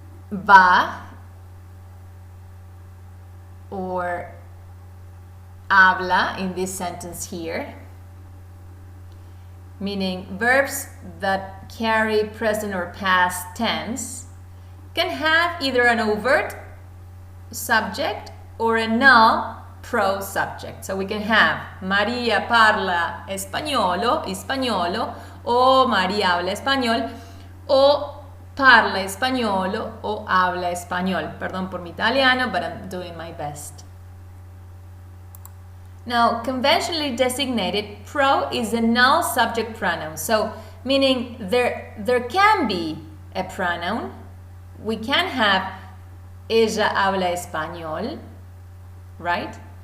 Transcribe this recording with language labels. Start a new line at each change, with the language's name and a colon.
English: va or habla in this sentence here, meaning verbs that carry present or past tense, can have either an overt subject or a null pro-subject. So we can have
Spanish: María
Italian: parla españolo,
Spanish: o María habla español, o parla españolo, o habla español. Perdón por mi italiano,
English: but I'm doing my best. Now, conventionally designated, pro is a null subject pronoun. So, meaning there can be a pronoun. We can have
Spanish: ella habla español,
English: right?